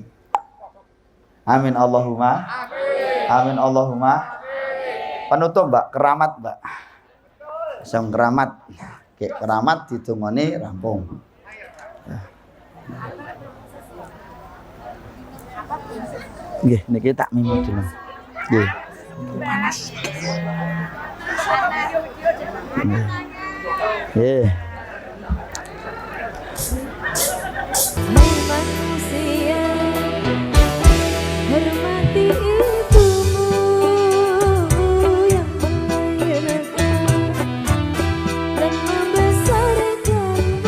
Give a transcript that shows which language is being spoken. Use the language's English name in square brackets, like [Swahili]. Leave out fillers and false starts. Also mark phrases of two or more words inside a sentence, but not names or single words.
[Arabic] آمين اللهم. آمين اللهم. [Indonesian] Penutup Mbak, keramat Mbak. [Javanese] Sing keramat. Kek keramat ditungoni rampung. Nggih, niki tak mimpi dulu. Nggih. Panas. Nggih. [Indonesian] Manusia hormati ibumu yang melahirkan dan membesarkanmu.